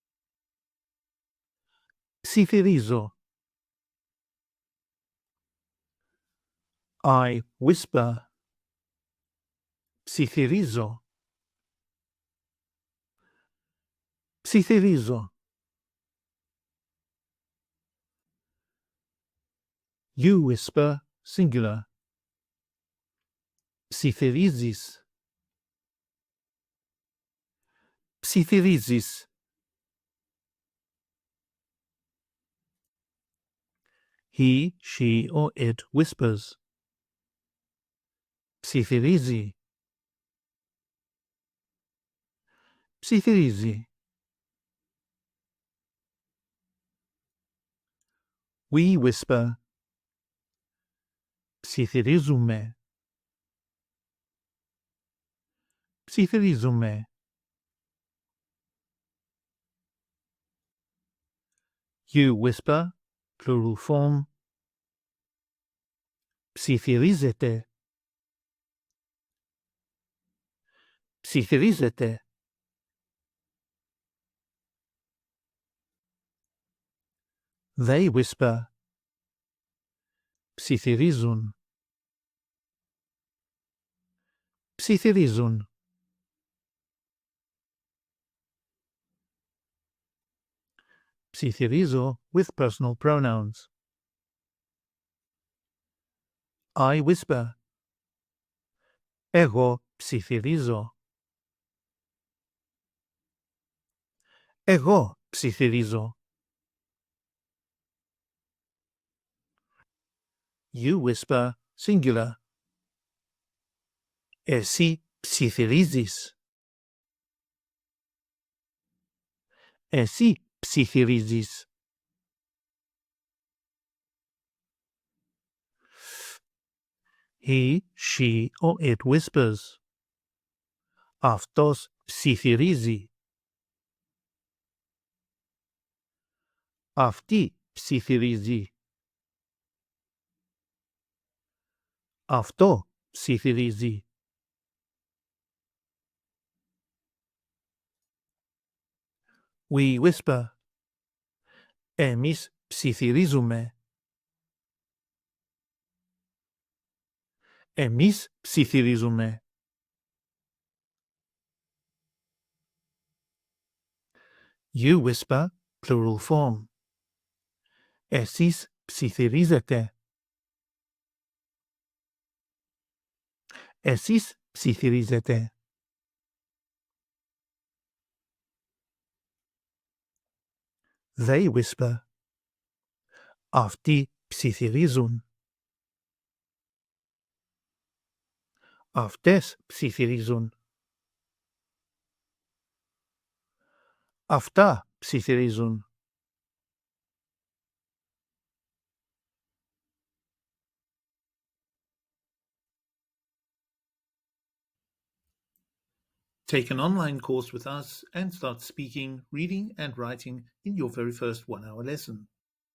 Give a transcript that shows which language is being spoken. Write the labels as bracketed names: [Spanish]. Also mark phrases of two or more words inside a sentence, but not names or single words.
[English] Ψιθυρίζω. I whisper. [Greek] Ψιθυρίζω. Ψιθυρίζω. [English] You whisper, singular. [Greek] Ψιθυρίζεις. Ψιθυρίζεις. [English] He, she, or it whispers. [Greek] Ψιθυρίζει. Ψιθυρίζει. [English] We whisper. [Greek] Ψιθυρίζουμε. Ψιθυρίζουμε. [English] You whisper, plural form. [Greek] Ψιθυρίζετε. Ψιθυρίζετε. [English] They whisper. [Greek] Ψιθυρίζουν. Ψιθυρίζουν. [English] Ψιθυρίζω with personal pronouns. I whisper. [Greek] Εγώ ψιθυρίζω. Εγώ ψιθυρίζω. [English] You whisper, singular. [Greek] Εσύ ψιθυρίζεις. Εσύ ψιθυρίζεις. [English] He, she, or it whispers. [Greek] Αυτός ψιθυρίζει. Αυτή ψιθυρίζει. Αυτό ψιθυρίζει. [English] We whisper. [Greek] Εμείς ψιθυρίζουμε. Εμείς ψιθυρίζουμε. [English] You whisper, plural form. [Greek] Εσείς ψιθυρίζετε. Εσείς ψιθυρίζετε. [English] They whisper. [Greek] Αυτοί ψιθυρίζουν. Αυτές ψιθυρίζουν. Αυτά ψιθυρίζουν. [English] Take an online course with us and start speaking, reading and writing in your very first 1-hour lesson.